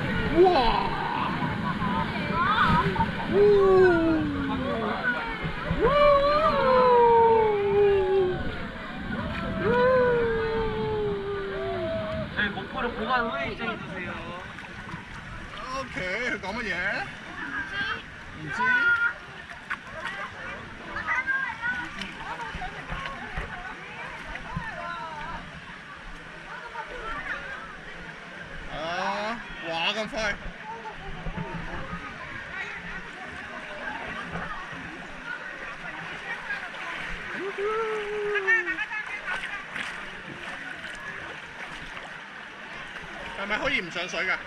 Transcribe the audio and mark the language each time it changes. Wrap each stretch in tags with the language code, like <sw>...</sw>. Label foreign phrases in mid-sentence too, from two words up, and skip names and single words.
<ko>哇！ 저희 목포를 보관 후에 입장해 주세요.</ko> <yue>OK，佢講乜嘢？唔知。啊！哇咁快！係咪可以唔上水㗎？</yue>